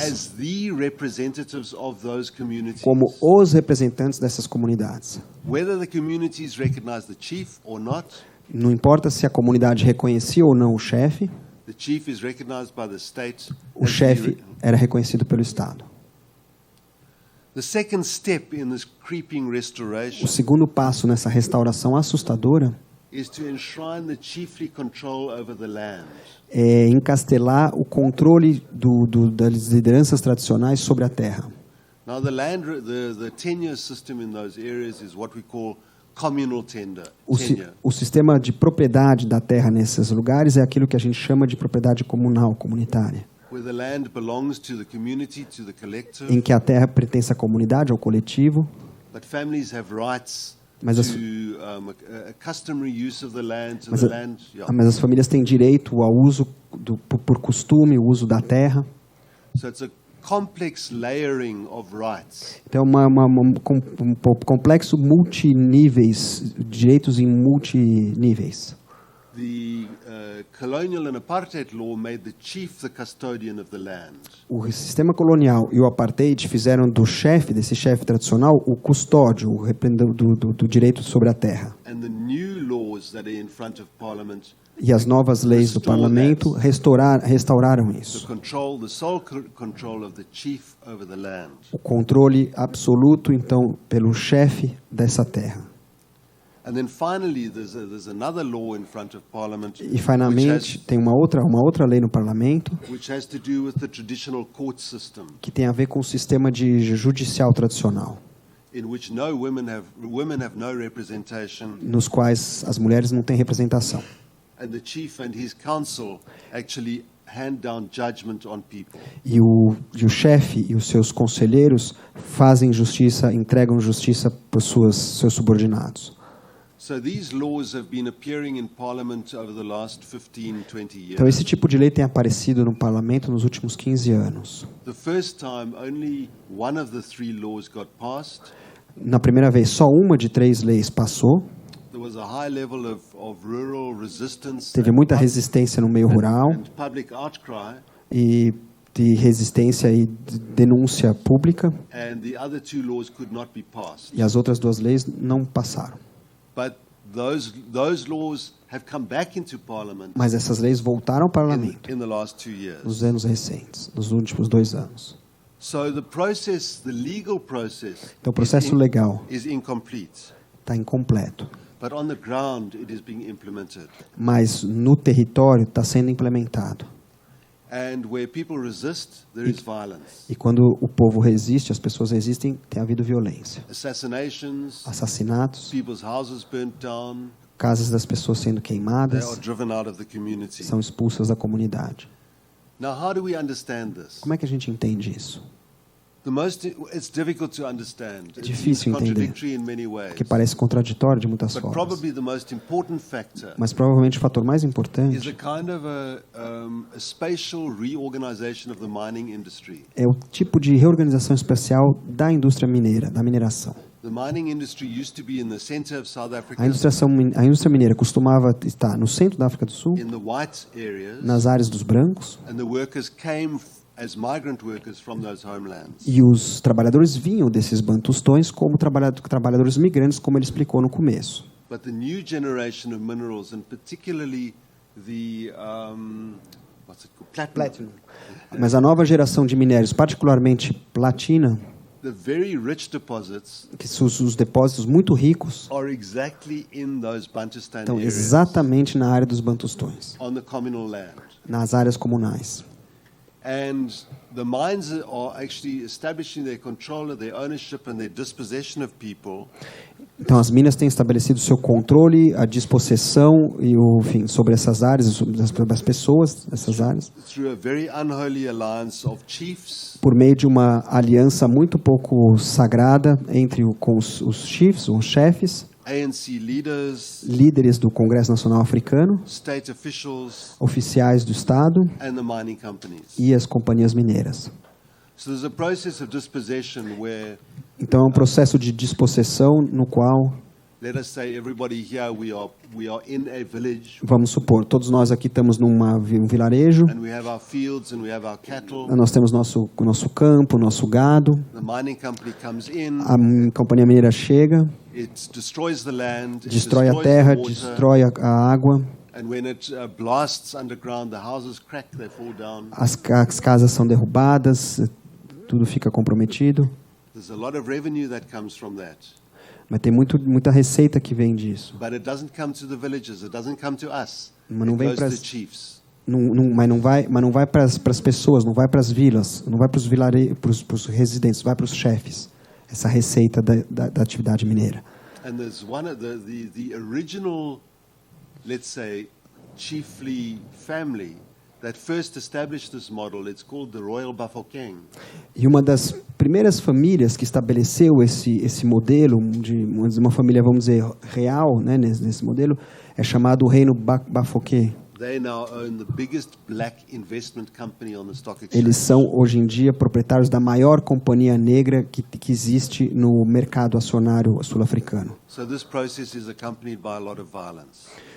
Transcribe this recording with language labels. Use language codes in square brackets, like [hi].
[en] as the representatives of those communities. [pt] como os representantes dessas comunidades. [en] Whether the communities recognize the chief or not, [pt] Não importa se a comunidade reconhecia ou não o chefe, [en] the chief is recognized by the state. [pt] o chefe era reconhecido pelo Estado. [en] The second step in this creeping [pt] O [en] restoration [pt] segundo passo nessa restauração assustadora [en] is to enshrine the chiefly control over the land. [pt] é encastelar o controle das lideranças tradicionais sobre a terra. [en] Now the tenure system in those areas is what we call communal tenure. [pt] O sistema de propriedade da terra nesses lugares é aquilo que a gente chama de propriedade comunal, comunitária, [en] Where the land belongs to the community, to the collective, [pt] em que a terra pertence à comunidade, ao coletivo, [en] but families have rights [pt] Mas as- [en] to a customary use of the land, to [pt] mas, [en] the [pt] a- [en] land. Yeah. [pt] mas as famílias têm direito ao uso por costume, o uso da terra. [en] So it's a complex layering of rights. [pt] Então é um complexo multiníveis, direitos em multiníveis. [en] The colonial and apartheid law made the chief the custodian of the land. [pt] O sistema colonial e o apartheid fizeram desse chefe tradicional, o custódio do direito sobre a terra. [en] And the new laws that are in front of Parliament [pt] E as novas leis do parlamento restauraram isso. [en] the sole control of the chief over the land. [pt] O controle absoluto, então, pelo chefe dessa terra. [en] And then finally, there's another law in front of Parliament [pt] E, finalmente, tem uma outra lei no parlamento [en] which has to do with the traditional court system, [pt] que tem a ver com o sistema de judicial tradicional, [en] in which women have no representation, [pt] nos quais as mulheres não têm representação. [en] and the chief and his council actually hand down judgment on people. [pt] E o chefe e os seus conselheiros fazem justiça, entregam justiça para seus subordinados. [en] So these laws have been appearing in Parliament over the last 15, 20 years. [pt] Então, esse tipo de lei tem aparecido no parlamento nos últimos 15 anos. [en] The first time, only one of the three laws got passed. [pt] Na primeira vez, só uma de 3 leis passou. [en] There was a high level of rural resistance [pt] Teve muita resistência no meio rural [en] and public outcry, [pt] e de resistência e de denúncia pública. [en] and the other two laws could not be passed. [pt] E as outras 2 leis não passaram. [en] But those laws have come back into Parliament [pt] Mas essas leis voltaram ao parlamento [en] in the last 2 years. [pt] nos anos recentes, nos últimos 2 anos. [en] So the legal process [pt] Então, o processo legal [en] is incomplete. [pt] está incompleto. [en] But on the ground, it is being implemented. [pt] Mas no território está sendo implementado. [en] And where people resist, there is violence. [pt] E quando o povo resiste, as pessoas resistem, tem havido violência. [en] Assassinations, [pt] Assassinatos, [en] people's houses burnt down, [pt] casas das pessoas sendo [en] they [pt] queimadas, [en] are driven out of the community. [pt] são expulsas da comunidade. [en] Now, how do we understand this? [pt] Como é que a gente entende isso? [en] It's difficult to understand. [pt] É difícil [en] It's [pt] entender, [en] contradictory in many ways. [pt] porque parece contraditório de muitas [en] But [pt] formas. [en] probably the most important factor [pt] Mas provavelmente o fator mais [en] is a [pt] importante [en] kind of a spatial reorganization of the mining industry. [pt] é o tipo de reorganização especial da indústria mineira, da mineração. [en] The mining industry used to be in the center of South Africa, [pt] A indústria mineira costumava estar no centro da África do Sul, [en] in the white areas, [pt] nas áreas dos brancos, [en] and the workers came as migrant workers from those homelands. [pt] e os trabalhadores vinham desses bantustões como trabalhadores migrantes, como ele explicou no começo. [en] But the new generation of minerals, and particularly the what's it called? Platinum. [pt] Mas a nova geração de minérios, particularmente platina, [en] The very rich deposits [pt] que são os depósitos muito ricos, [en] are exactly in those Bantustan [pt] estão [en] areas, [pt] exatamente na área dos bantustões, [en] on the communal land. [pt] nas áreas comunais. [en] And the mines are actually establishing their control, their ownership and their dispossession of people [pt] Então, as minas têm estabelecido seu controle, a dispossessão e o fim sobre essas áreas, sobre as pessoas dessas áreas, [en] through a very unholy alliance of chiefs, [pt] por meio de uma aliança muito pouco sagrada com os [en] chiefs, [pt] os chefes, [en] ANC leaders, [pt] líderes do Congresso Nacional Africano, [en] state officials, [pt] oficiais do Estado [en] and the mining companies. [pt] e as companhias mineiras. [en] So there's a process of dispossession where, [pt] Então é um processo de dispossessão no qual, [en] let us say, everybody here, we are in a village, [pt] vamos supor, todos nós aqui estamos num vilarejo, [en] and we have our fields and we have our cattle. [pt] nós temos nosso campo, nosso gado, [en] The mining company comes in, [pt] a companhia mineira chega, [en] it destroys the land, it [pt] destrói a [en] destroys [pt] terra, [en] the water, [pt] destrói a água, [en] and when it blasts underground, the houses crack, they fall down. [pt] as casas são derrubadas, tudo fica comprometido. [en] There's a lot of revenue that comes from that. [pt] Mas tem muita receita que vem disso. [en] But it doesn't come to the villagers, it doesn't come to us. [pt] Mas não [en] It [pt] vem [en] goes to [pt] pras- [en] the chiefs. [pt] Mas não vai para as pessoas, não vai para as vilas, não vai para os residentes, vai para os chefes. Essa receita da atividade mineira. [en] And there's one of the original, let's say, chiefly family that first established this model. It's called the Royal Bafokeng. [pt] E uma das primeiras famílias que estabeleceu esse modelo de uma família, vamos dizer, real, né, nesse modelo, é chamado o Reino Bafokeng. [en] They now own the biggest black investment company on the stock exchange. [pt] Eles são, hoje em dia, proprietários da maior companhia negra que existe no mercado acionário sul-africano. [en] So this process is accompanied by a lot of violence.